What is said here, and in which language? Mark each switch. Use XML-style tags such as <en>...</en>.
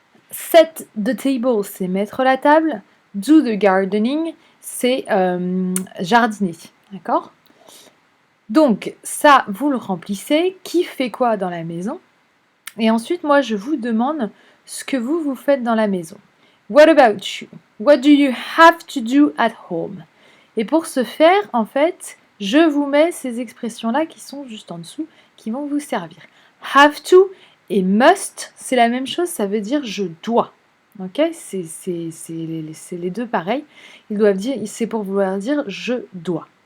<en>Set the table,</en> <fr>c'est mettre la table.</fr> <en>Do the gardening,</en> <fr>c'est jardiner. D'accord? Donc, ça, vous le remplissez. Qui fait quoi dans la maison? Et ensuite, moi, je vous demande ce que vous faites dans la maison.</fr> <en>What about you? What do you have to do at home?</en> <fr>Et pour ce faire, en fait, je vous mets ces expressions-là qui sont juste en dessous, qui vont vous servir. Have to et must, c'est la même chose, ça veut dire je dois. Ok, c'est les deux pareils. Ils doivent dire, c'est pour vouloir dire je dois.</fr>